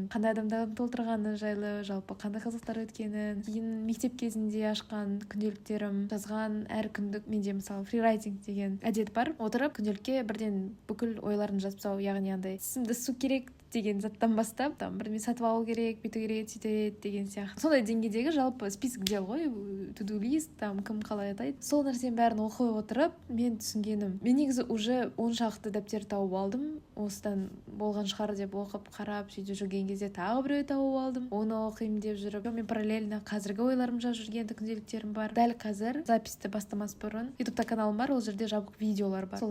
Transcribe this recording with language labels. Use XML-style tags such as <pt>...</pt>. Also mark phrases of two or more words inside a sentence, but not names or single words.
<kk>Қандай адамдардың толтырғаны жайлы, жалпы қандай қызықтар өткенін, кейін мектеп кезінде ашқан күнделіктерім, жазған әр күндік, менде мысалы фрирайтинг деген әдет бар. Отырып күнделікке бірден бүкіл ойларын жазып тастау, яғни андай тісімді су керек деген заттан бастап, бірдеңе сатып алу керек, бүйту керек, сөйтеді деген сияқты. Сондай деңгейдегі жалпы список дел ғой,</kk> <en>to-do list,</en> <kk>кім қалай атайды. Сол нәрсенің бәрін оқи отырып, мен түсінгенім. Мен негізі уже 10 шақты дәптер тауып алдым. Осыдан болған шығар деп оқып, қарап, сөйтіп жүрген кезде тағы біреу тауып алдым. Оны оқимын деп жүріп, мен параллельно қазіргі ойларым жазып жүрген күнделіктерім бар. Дәл қазір записьті бастамас бұрын YouTube-та каналым бар, ол жерде жабық видеолар бар.</kk>